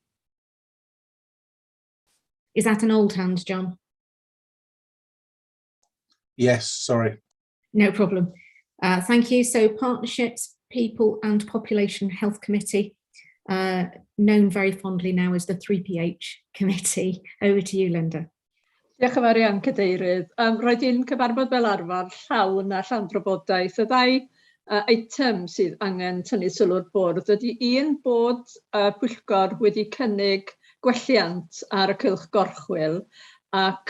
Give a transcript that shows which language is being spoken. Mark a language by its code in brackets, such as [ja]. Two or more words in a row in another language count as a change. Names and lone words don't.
[en] Is that an old hand, John? Yes, sorry. No problem. Thank you. So Partnerships, People and Population Health Committee, known very fondly now as the 3PH Committee. Over to you, Linda. [cy] Diolch yn fawr iawn, Cadeirydd. Roedd un cyfarfod fel arfer llawn a llawn drafodaeth. Y ddau eitem sydd angen tynnu sylw'r bwrdd ydy un bod Pwyllgor wedi cynnig gwelliant ar y cylch gorchwil ac